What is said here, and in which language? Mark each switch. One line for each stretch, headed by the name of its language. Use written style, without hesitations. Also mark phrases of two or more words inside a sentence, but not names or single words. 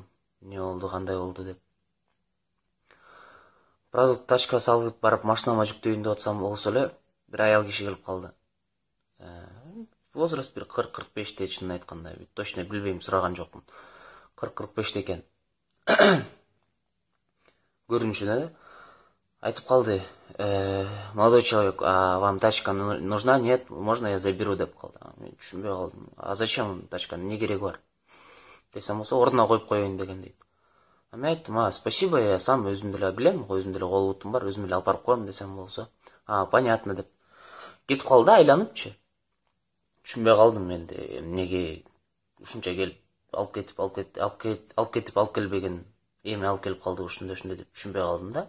Kyrgyz: Не болду, кандай болду деп. Продукт тачка салып барып машинама жүктөйүн деп атсам болсо эле бир аял киши келип калды. Возраст бир 40-45 чынын айтканда, точно билбейм, сураган жокмун. 40-45 экен. Көрүнүшүнө айтып калды.
Russian: Молодой человек, а вам тачка нужна? Нет, можно я заберу
Kyrgyz: деп калды. Мен түшүнбөй калдым.
Russian: А зачем тачка?
Kyrgyz: Не кереги бар? Десем болсо ордуна коюп коеюн деген дейт. Мен айттым,
Russian: спасибо, я сам
Kyrgyz: өзүм деле билем, өзүм деле кол бутум бар, өзүм эле алып барып коем десем болсо. Понятно деп. Кетип калды айланыпчы. Түшүнбөй калдым мен эмнеге ушунча келип алып кетип келбеген, эми алып келип калды ушундай деп түшүнбөй калдым да.